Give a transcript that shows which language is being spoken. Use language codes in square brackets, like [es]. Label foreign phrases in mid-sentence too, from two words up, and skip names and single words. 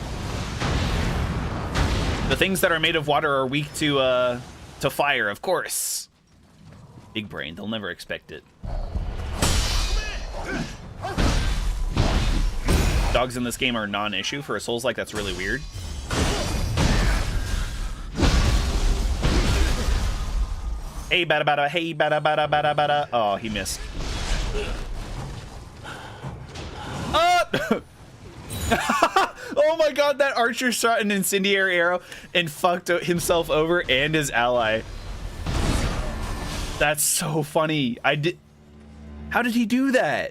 [en] The things that are made of water are weak to fire, of course. Big brain. They'll never expect it. Dogs in this game are non-issue. For a Souls-like, that's really weird. Hey, bada bada, hey, bada bada bada bada. Oh, he missed. Oh! Oh my god, that archer shot an incendiary arrow and fucked himself over and his ally. That's so funny. How did he do that?